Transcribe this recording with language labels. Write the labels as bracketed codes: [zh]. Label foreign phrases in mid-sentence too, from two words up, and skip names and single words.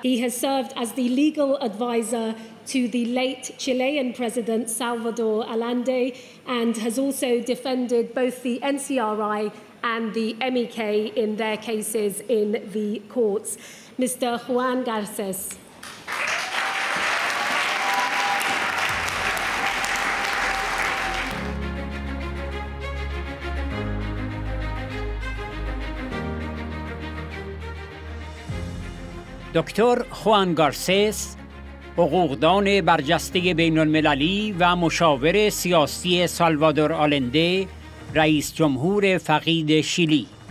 [en] He has served as the legal advisor to the late Chilean President Salvador Allende and has also defended both the NCRI and the MEK in their cases in the courts. Mr. Juan Garces. [fa] دکتر خوان گارسس، حقوقدان برجسته بین المللی و مشاور سیاسی سالوادور آلنده، رئیس جمهور فقید شیلی.